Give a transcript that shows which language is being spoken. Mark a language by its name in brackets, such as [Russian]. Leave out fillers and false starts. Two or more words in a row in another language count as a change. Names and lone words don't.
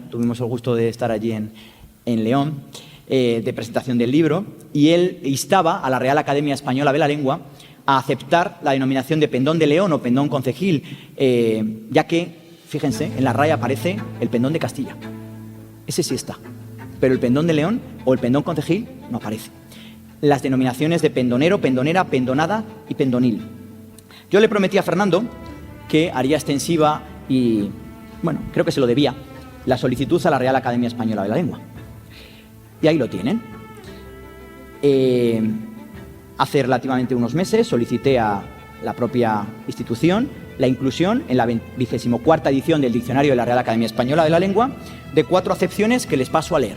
[Spanish] Tuvimos el gusto de estar allí en León, de presentación del libro, y él instaba a la Real Academia Española de la Lengua a aceptar la denominación de pendón de León o pendón concejil, ya que, fíjense, en la RAE aparece el pendón de Castilla. Ese sí está, pero el pendón de León o el pendón concejil no aparece. Las denominaciones de pendonero, pendonera, pendonada y pendonil. Yo le prometí a Fernando que haría extensiva y, bueno, creo que se lo debía, la solicitud a la Real Academia Española de la Lengua. Y ahí lo tienen. Hace relativamente unos meses solicité a la propia institución la inclusión en la 24ª edición del Diccionario de la Real Academia Española de la Lengua de 4 acepciones que les paso a leer.